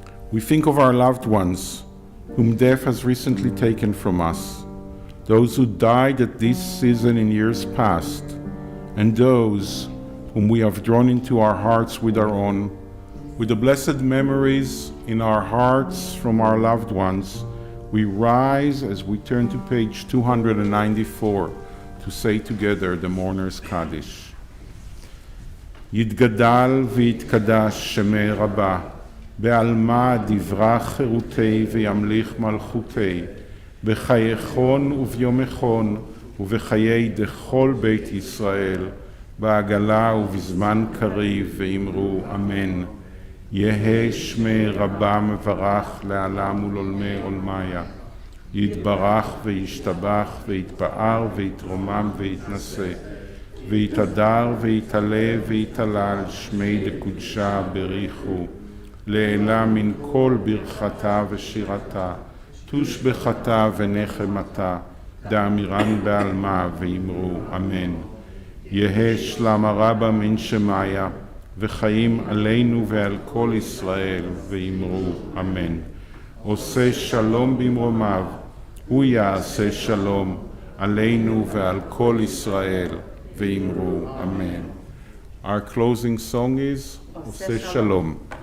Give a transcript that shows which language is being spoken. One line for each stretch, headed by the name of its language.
English: We think of our loved ones whom death has recently taken from us, those who died at this season in years past, and those whom we have drawn into our hearts with our own. With the blessed memories in our hearts from our loved ones, we rise as we turn to page 294 to say together the Mourner's Kaddish.
Aramaic: יתגדל ויתקדש שמי רבה, בעלמא דברה חירותי וימליך מלכותי, בחייכון וביומכון ובחיי דכל בית ישראל, בעגלה ובזמן קריב ואמרו אמן. יהא שמי רבה מברך לעלם ולעולמי עולמיה. יתברך וישתבח ויתפאר ויתרומם ויתנשא, ויתהדר ויתעלה ויתהלל שמי דקודשה בריחו, לעילה מן כל ברכתה ושירתה, תושבחתה ונחמתה, דאמירן בעלמה ואמרו אמן. יהא שלמה רבה מן שמיה, וחיים עלינו ועל כל ישראל, ואמרו אמן.
Hebrew: עושה שלום במרומיו, הוא יעשה שלום עלינו ועל כל ישראל, ואמרו אמן.
English: Our closing song is עושה שלום.